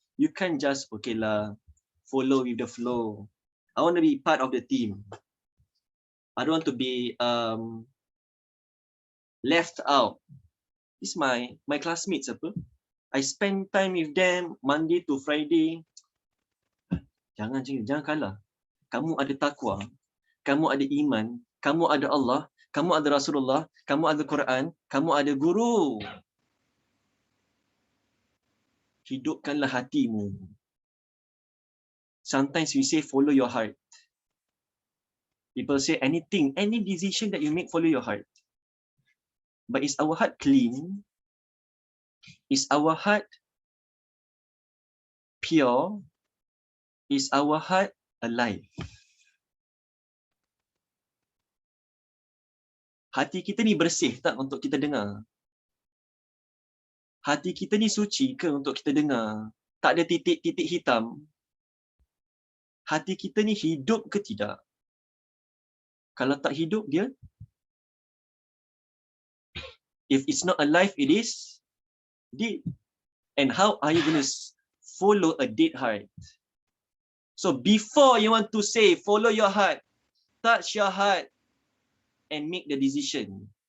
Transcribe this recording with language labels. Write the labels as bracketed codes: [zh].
[en] You can't just, okay lah, follow with the flow. I want to be part of the team. I don't want to be left out. This is my classmates apa. I spend time with them Monday to Friday. [ms] Jangan kalah. Kamu ada takwa, kamu ada iman, kamu ada Allah, kamu ada Rasulullah, kamu ada Quran, kamu ada guru. Hidupkanlah hatimu. [en] Sometimes we say follow your heart. People say anything, any decision that you make, follow your heart. But is our heart clean? Is our heart pure? Is our heart alive? [ms] Hati kita ni bersih tak untuk kita dengar? Hati kita ni suci ke untuk kita dengar? Tak ada titik-titik hitam? Hati kita ni hidup ke tidak? Kalau tak hidup, dia? [en] If it's not alive, it is dead. And how are you going to follow a dead heart? So before you want to say, follow your heart, touch your heart, and make the decision.